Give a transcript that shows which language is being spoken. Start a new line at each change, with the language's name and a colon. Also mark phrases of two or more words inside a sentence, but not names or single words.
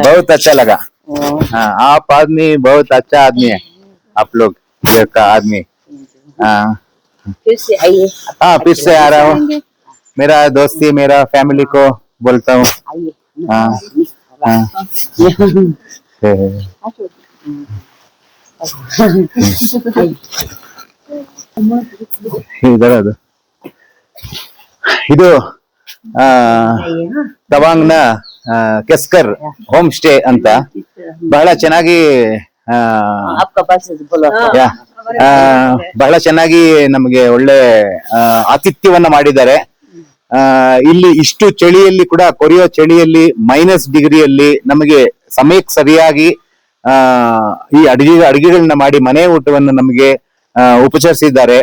Hindi: लगा। बहुत अच्छा लगा। ओ, हाँ आप आदमी बहुत अच्छा आदमी है, आप लोग इधर का आदमी। हाँ फिर से आइए। हाँ फिर से आ रहा हूँ, आएंगे। मेरा दोस्ती मेरा फैमिली को बोलता हूँ। आइए। हाँ हाँ
Kannada: ಇದರ ಅದು ಇದು ತವಾಂಗ್ ನ ಕೆಸ್ಕರ್
English: home stay
Kannada: ಅಂತ ಬಹಳ ಚೆನ್ನಾಗಿ
Hindi: आपका पास बोलो।
Kannada: ಯಾ, ಬಹಳ ಚೆನ್ನಾಗಿ ನಮಗೆ ಒಳ್ಳೆ ಆತಿಥ್ಯವನ್ನ ಮಾಡಿದ್ದಾರೆ. ಇಲ್ಲಿ ಇಷ್ಟು ಚಳಿಯಲ್ಲಿ ಕೂಡ, ಕೊರಿಯೋ ಚಳಿಯಲ್ಲಿ -ಡಿಗ್ರಿಯಲ್ಲಿ ನಮಗೆ ಸಮಯಕ್ಕೆ ಸರಿಯಾಗಿ ಈ ಅಡಿಗೆಗಳನ್ನ ಮಾಡಿ ಮನೆ ಊಟವನ್ನು ನಮಗೆ ಉಪಚರಿಸಿದ್ದಾರೆ.